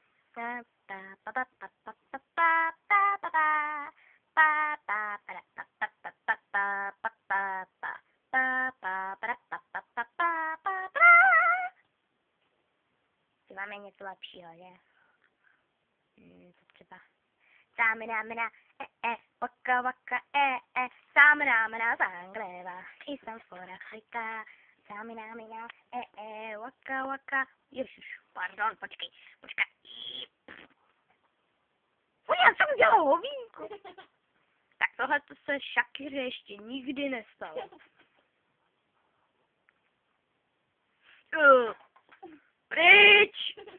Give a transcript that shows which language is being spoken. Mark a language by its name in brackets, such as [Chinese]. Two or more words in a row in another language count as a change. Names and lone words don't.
[Czech] Máme něco lepšího, že? To třeba. Sámina, waka waka, sámina, zangleva, jsem for Afrika. Sámina, waka waka. Ježiš, pardon, počkej. Já jsem udělal hovínku. Tak tohle to se Shakiře ještě nikdy nestalo. Pryč!